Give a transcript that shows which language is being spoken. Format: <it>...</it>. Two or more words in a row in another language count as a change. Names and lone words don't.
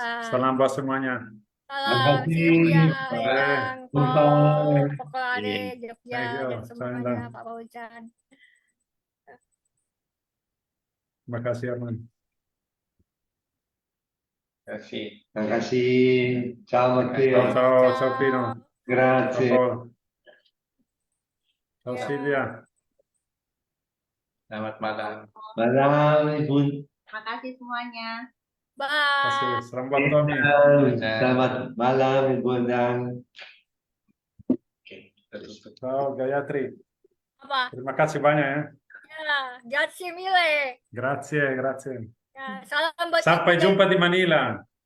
<id>Salam buat semuanya. Salam Makasih. Sylvia, Bye. Lenang, Jumpa. Pokolade, Jogja,</id> <en>Thank you.</en> <id>dan semuanya, Sandang. Pak Paucan. Terima kasih Arman. Terima kasih. Terima kasih. Ciao Matteo.</id> <it>Ciao, ciao Pino. Grazie. Ciao. Ciao</it> <id>Ya. Silvia. Selamat malam. Malam Ibu. Terima kasih semuanya. Terima Bye. kasih. Salam buat Tommy. Selamat malam Ibu Endang. Oke, kita tutup. Ciao Gayatri. Apa? Terima kasih banyak ya. Ya,</id> <it>grazie mille. Grazie, grazie.</it> <id>Ya, salam buat Sampai Ibu dan- jumpa di Manila.</id>